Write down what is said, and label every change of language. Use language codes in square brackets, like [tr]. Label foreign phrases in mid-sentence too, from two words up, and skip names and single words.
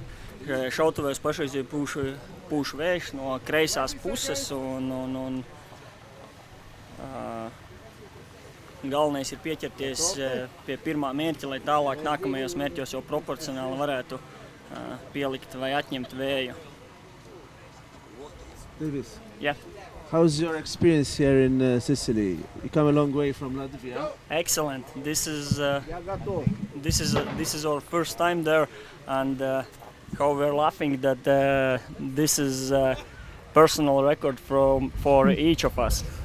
[lv] Šautuvēs pašreiz ir pūš vējš no kreisās puses un galvenais ir pieķerties pie pirmā mērķa, lai tālāk nākamajos mērķos jau proporcionāli varētu pielikt vai atņemt vēju. [en] Davis. Yeah. How's your experience here in Sicily? You come a long way from Latvia. Excellent. This is our first time there, and how we're laughing that this is a personal record for each of us.